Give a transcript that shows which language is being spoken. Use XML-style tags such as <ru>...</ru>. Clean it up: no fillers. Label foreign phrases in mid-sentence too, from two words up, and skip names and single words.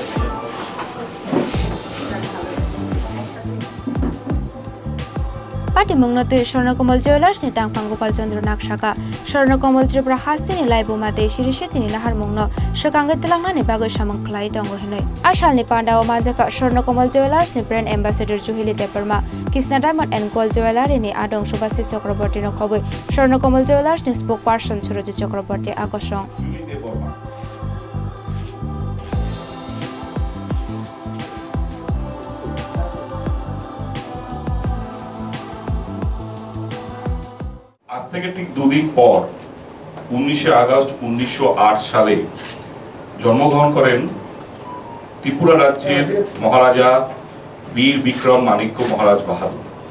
<trp>Pati Mungnate Swarnakamal Jewwellers ni Tangpang Gopal Chandra Nakshaka Swarnakamal Tripura Hastini Laibumate Shirishetini Lahar Mungno Shakange Telangna ni Bago Shamang Khlai Tongo Hinoi Ashal ni Pandao Majaka Swarnakamal Jewwellers ni</trp> <en>Brand Ambassador</en> <trp>Juhili Teperma Kisna Diamond and Gold Jewwellery ni Adong Subhasis Chakraborty no Khoboi Swarnakamal Jewwellers ni spokesperson Suroji Chakraborty Akoshong</trp> <bn>আজ থেকে ঠিক দুদিন পর 19 আগস্ট 1908 সালে জন্মগ্রহণ করেন ত্রিপুরা রাজ্যের মহারাজা বীর বিক্রম মাণিক্য মহারাজ বাহাদুর।</bn>